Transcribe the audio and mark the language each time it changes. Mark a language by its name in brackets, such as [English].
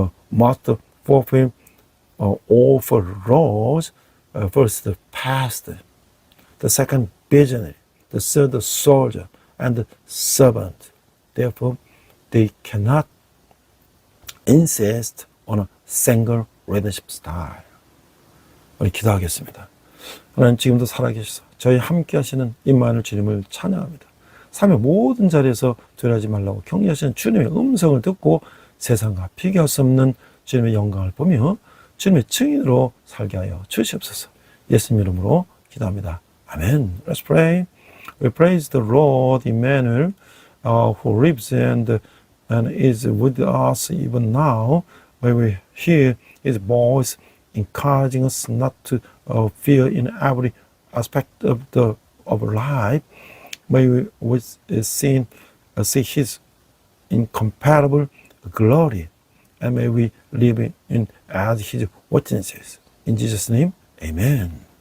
[English] Must fulfill all four roles. First, the pastor. The second, visionary. The third, the soldier. And the servant. Therefore, they cannot insist on a single leadership style. [Korean] 우리 기도하겠습니다. 하나님 지금도 살아계셔서 저희 함께 하시는 임마누엘 주님을 찬양합니다. 삶의 모든 자리에서 두려워하지 말라고 격려하시는 주님의 음성을 듣고 세상과 비교할 수 없는 주님의 영광을 보며 주님의 증인으로 살게 하여 주시옵소서. 예수님 이름으로 기도합니다. [English] 아멘. Let's pray. We praise the Lord Emmanuel, who lives and is with us even now. When we hear His voice encouraging us not to fear in every aspect of life, may we see His incomparable glory, and may we live as His witnesses. In Jesus' name, Amen.